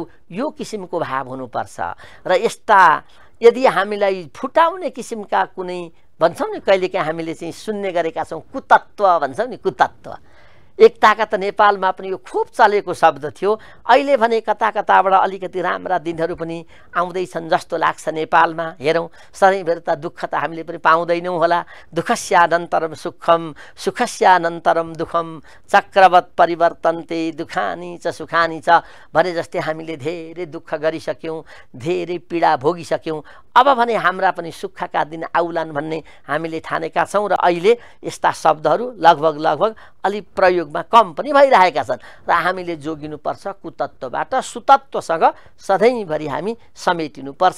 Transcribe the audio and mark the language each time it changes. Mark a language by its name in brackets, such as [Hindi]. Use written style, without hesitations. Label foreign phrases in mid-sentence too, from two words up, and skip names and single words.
[Nepali] यो किसिमको भाव हुनुपर्छ। र यस्ता यदि हामीलाई फुटाउने किसिमका कुनै भन्छौँ नि, कहिलेकाहीँ हामीले चाहिँ सुन्ने गरेका छौँ कुतत्व भन्छौँ नि, कुतत्व। एकताका त नेपालमा पनि यो खुब चलेको शब्द थियो। अहिले भने कता कताबाट अलिकति राम्रा दिनहरू पनि आउँदैछन् जस्तो लाग्छ नेपालमा। हेरौँ, सधैँभरि त दुःख त हामीले पनि पाउँदैनौँ होला। [Sanskrit] दुःखस्यानन्तरम सुखम सुखस्यानन्तरम दुःखम चक्रवत् परिवर्तन्ते दुःखानी च सुखानी च [Nepali] भने जस्तै हामीले धेरै दुःख गरिसक्यौँ, धेरै पीडा भोगिसक्यौँ। अब भने हाम्रा पनि सुखका दिन आउलान् भन्ने हामीले ठानेका छौँ। र अहिले यस्ता शब्दहरू लगभग अलि प्रयोगमा कम पनि भइरहेका छन्। र हामीले जोगिनुपर्छ कुतत्वबाट सुतत्वसँग सधैँभरि हामी समेटिनुपर्छ।